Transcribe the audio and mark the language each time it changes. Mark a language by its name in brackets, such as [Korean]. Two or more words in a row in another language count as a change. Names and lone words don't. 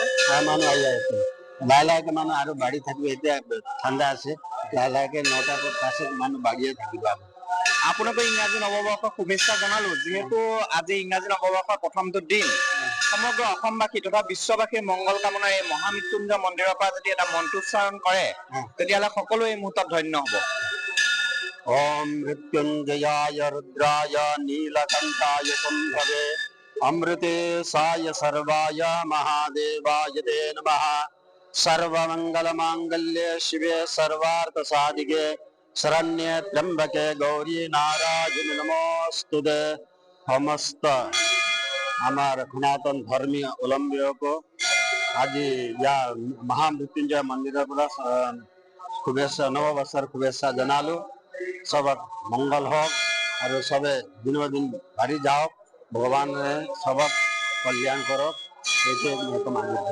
[Assamese] মানুহ আহি আছে লাহে লাহেকে মানুহ আৰু বাঢ়ি থাকিব এতিয়া ঠাণ্ডা আছে লাহে লাহেকে 9টাৰ পাছত মানুহ বাঢ়িয়ে থাকিব আপোনালোকে ইংৰাজী নৱবৰ্ষৰ শুভেচ্ছা জনালো যিহেতু আজি ইংৰাজী নৱবৰ্ষৰ প্ৰথমটো দিন সমগ্ৰ অসমবাসী তথা বিশ্ববাসীৰ মংগল কামনাৰে এই মহামৃত্যুঞ্জয় মন্দিৰৰ পৰা যদি এটা মন্ত্ৰোচ্চাৰণ কৰে তেতিয়াহ'লে সকলো এই মুহূৰ্তত ধন্য হ'ব [Sanskrit] ओम मृत्युंजयाय रुद्राय नीलकंठाय संभवे अमृतेशाय सर्वाय महादेवाय ते नमः सर्वमंगलमांगल्ये शिवे सर्वार्थसाधिके शरण्ये त्र्यंबके गौरी नारायणी [Assamese] नमोस्तुते समस्त আমার সনাতন ধর্মীয় অবলম্বীকো আজি ইয়াৰ মহামৃত্যুঞ্জয় মন্দিৰৰ পৰা শুভেচ্ছা নৱবৰ্ষৰ শুভেচ্ছা জনালো চবক মংগল হওক আৰু চবে দিনৰ দিন বাঢ়ি যাওক ভগৱানে চবক কল্যাণ কৰক এইটোৱে মোৰ মানিছে